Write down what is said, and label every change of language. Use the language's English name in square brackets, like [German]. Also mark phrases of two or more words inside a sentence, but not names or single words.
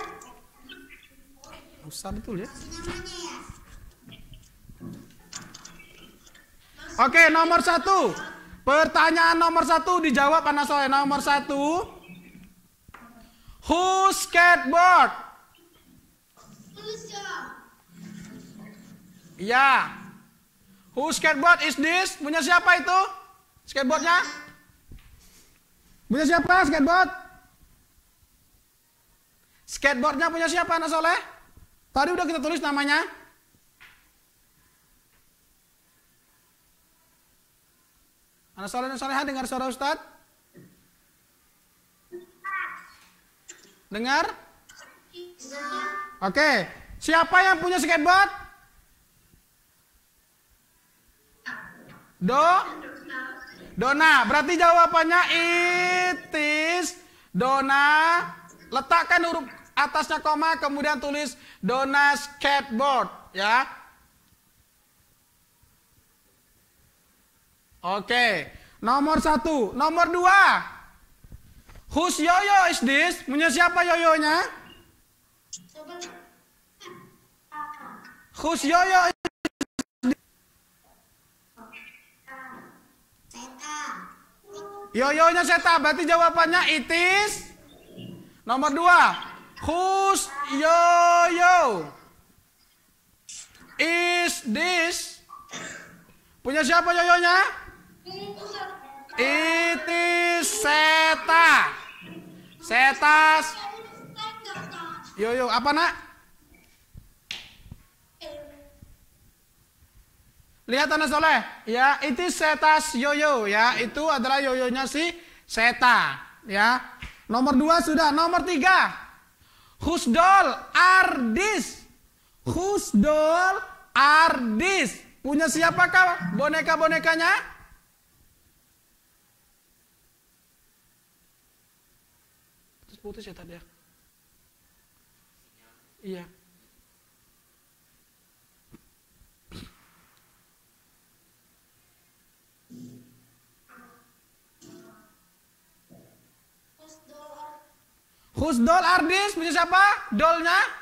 [Indonesian] Usah betul ya. Oke, nomor 1. Pertanyaan nomor 1 dijawab anak soleh. Nomor 1. [English] Who skateboard? [Indonesian] Malaysia. [English] Ya. Who skateboard is this? [Indonesian] Punya siapa itu? Skateboardnya? Punya siapa skateboard? Skateboardnya punya siapa anak soleh? Tadi udah kita tulis namanya. Anak soleh dan soleha dengar suara Ustaz? Dengar? Oke. Siapa yang punya skateboard? Dona. Berarti jawabannya [English] it is [Indonesian] Dona. Letakkan huruf atasnya koma, kemudian tulis Dona skateboard, ya. Oke. Nomor 1. Nomor 2. [English] Whose yoyo is this? [Indonesian] Punya siapa yoyonya? [English] Whose yoyo is [Indonesian] yoyonya Seta, berarti jawabannya [English] it is. Nomor 2. Whose yoyo is this? [Indonesian] Punya siapa yoyonya? [English] It is [Indonesian] Seta. Setas. Yoyo, apa nak? Lihat anak soleh, ya, itu Setas yoyo, ya, itu adalah yoyonya si Seta, ya. Nomor 2 sudah, nomor 3. [English] Whose doll are this? Whose doll are this? [Indonesian] Punya siapakah boneka-bonekanya? Putus ya tadi ya. Iya. [English] Whose doll are this? [Indonesian] Punya siapa? Dollnya?